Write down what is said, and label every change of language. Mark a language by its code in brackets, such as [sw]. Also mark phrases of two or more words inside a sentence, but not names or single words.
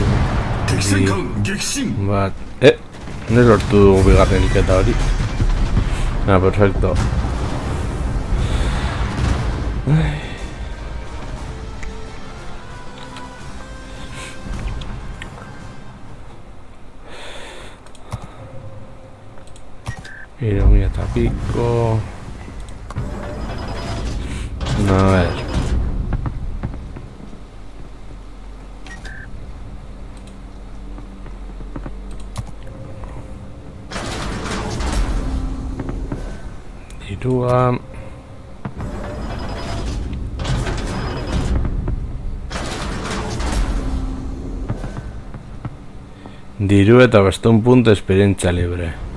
[ja] 敵戦艦撃沈 [eu] bat... Ne lortu dugu bigarren hilketa hori. [es] Perfecto. Mira eta pico. A ver. [eu] Dirua. Diru eta bastun punto esperientzia libre.